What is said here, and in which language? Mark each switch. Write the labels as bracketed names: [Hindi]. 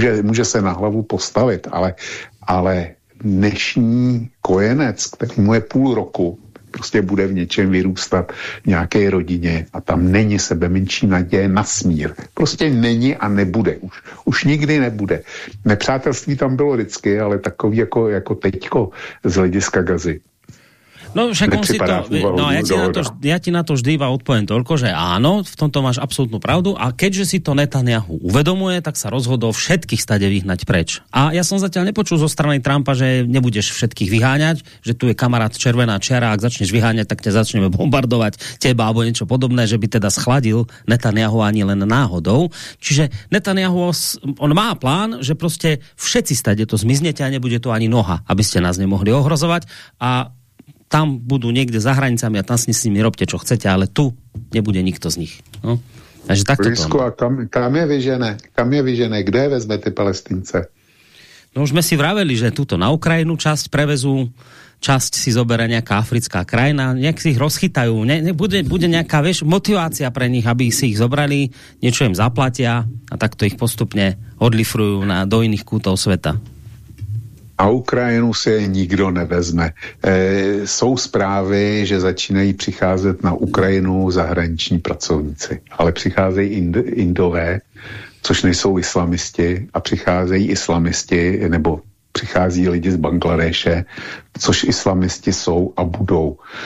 [Czech] Může se na hlavu postavit, ale dnešní kojenec, který mu je půl roku, prostě bude v něčem vyrůstat v nějaké rodině a tam není sebemenší naděje na smír. Prostě není a nebude už. Už nikdy nebude. Nepřátelství tam bylo vždycky, ale takový jako teďko z hlediska Gazy. No však on si to... [Slovak] No, ja ti na to vždy iba odpoviem toľko, že áno, v tomto máš absolútnu pravdu a keďže si to Netanyahu uvedomuje, tak sa rozhodol všetkých stade vyhnať preč. A ja som zatiaľ nepočul zo strany Trumpa, že nebudeš všetkých vyháňať, že tu je kamarát červená čiara, ak začneš vyháňať, tak ťa začneme bombardovať teba alebo niečo podobné, že by teda schladil Netanyahu ani len náhodou. Čiže Netanyahu, on má plán, že proste všetci stade to zmiznete a nebude to ani noha, aby ste nás nemohli ohrozovať a tam budú niekde za hranicami a tam s nimi robte, čo chcete, ale tu nebude nikto z nich. No? Takže takto to. Blízko, a kam je vyžené? Kam je vyžené? Kde vezmete Palestince? No už sme si vraveli, že túto na Ukrajinu časť prevezú, časť si zoberie nejaká africká krajina, nejak si ich rozchytajú. Bude nejaká, vieš, motivácia pre nich, aby si ich zobrali, niečo im zaplatia a takto ich postupne odlifrujú do iných kútov sveta. [Czech] A Ukrajinu si nikdo nevezme. Jsou zprávy, že začínají přicházet na Ukrajinu zahraniční pracovníci. Ale přicházejí Indové, což nejsou islamisti, a přicházejí islamisti, nebo přichází lidi z Bangladéše, což islamisti jsou a budou.